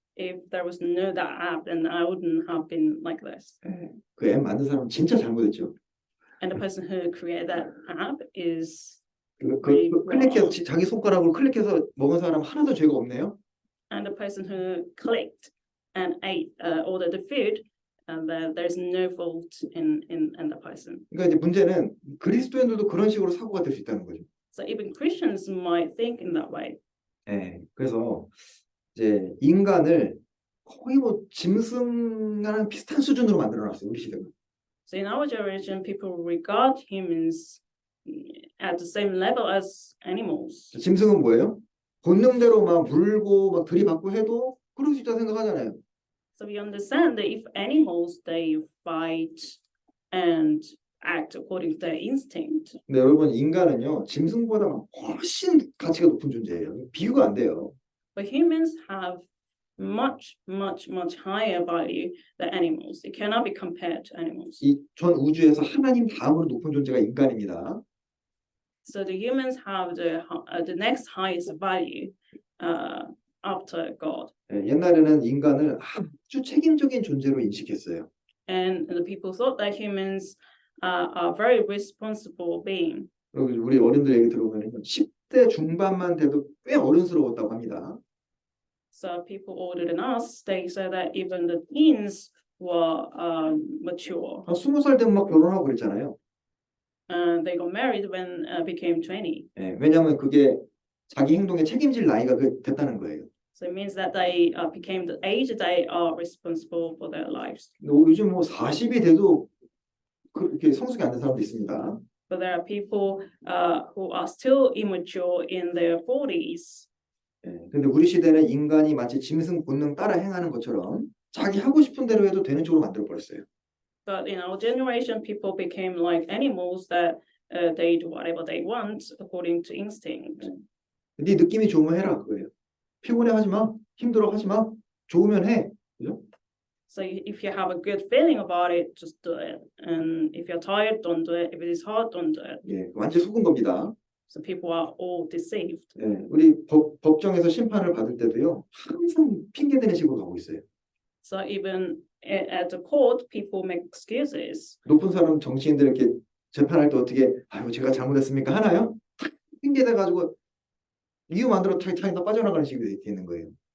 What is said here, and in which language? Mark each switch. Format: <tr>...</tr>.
<en>if there was no that app, then I wouldn't have been like this.</en> <ko>그 앱 만든 사람은 진짜 잘못했죠.</ko> <en>And the person who created that app is</en> <ko>클릭해서 자기 손가락으로 클릭해서 먹은 사람 하나도 죄가 없네요.</ko> <en>and the person who clicked and ate ordered the food, and there's no fault in the person.</en> <ko>그러니까 이제 문제는 그리스도인들도 그런 식으로 사고가 될 수 있다는 거죠.</ko> <en>So even Christians might think in that way.</en> <ko>예, 그래서 이제 인간을 거의 뭐 짐승과는 비슷한 수준으로 만들어놨어요, 우리 시대가.</ko> <en>So in our generation, people regard humans at the same level as animals.</en> <ko>짐승은 뭐예요? 본능대로 막 물고 막 들이받고 해도 그럴 수 있다고 생각하잖아요.</ko> <en>So we understand that if animals they fight and act according to their instinct.</en> <ko>근데 여러분 인간은요 짐승보다 훨씬 가치가 높은 존재예요. 비교가 안 돼요.</ko> <en>But humans have much higher value than animals. It cannot be compared to animals.</en> <ko>이 전 우주에서 하나님 다음으로 높은 존재가 인간입니다.</ko> <en>So the humans have the next highest value after God.</en> <ko>예, 옛날에는 인간을 아주 책임적인 존재로 인식했어요.</ko> <en>And the people thought that humans are very responsible being.</en> <ko>우리 어른들 얘기 들어보면 10대 중반만 돼도 꽤 어른스러웠다고 합니다.</ko> <en>So people older than us, they say that even the teens were mature.</en> <ko>한 20살 되면 막 결혼하고 그랬잖아요.</ko> <en>They got married when became 20.</en> <ko>예, 왜냐하면 그게 자기 행동에 책임질 나이가 됐다는 거예요.</ko> <en>So it means that they became the age they are responsible for their lives.</en> <ko>요즘 뭐 40이 돼도 그렇게 성숙이 안 된 사람도 있습니다.</ko> <en>But there are people who are still immature in their 40s.</en> <ko>예, 근데 우리 시대는 인간이 마치 짐승 본능 따라 행하는 것처럼 자기 하고 싶은 대로 해도 되는 쪽으로 만들어 버렸어요.</ko> <en>But in our generation, people became like animals that they do whatever they want according to instinct.</en> <ko>네 느낌이 좋으면 해라 그거예요. 피곤해 하지 마, 힘들어 하지 마, 좋으면 해, 그죠?</ko> <en>So if you have a good feeling about it, just do it. And if you're tired, don't do it. If it is hard, don't do it.</en> <ko>예, 완전 속은 겁니다.</ko> <en>So people are all deceived.</en> <ko>예, 우리 법정에서 심판을 받을 때도요 항상 핑계 대는 식으로 가고 있어요.</ko> <en>So even at the court, people make excuses.</en> <ko>높은 사람 정치인들 이렇게 재판할 때 어떻게 아유 제가 잘못했습니까 하나요? 핑계 대가지고 이유 만들어 타이다 빠져나가는 식으로 돼 있는 거예요.</ko>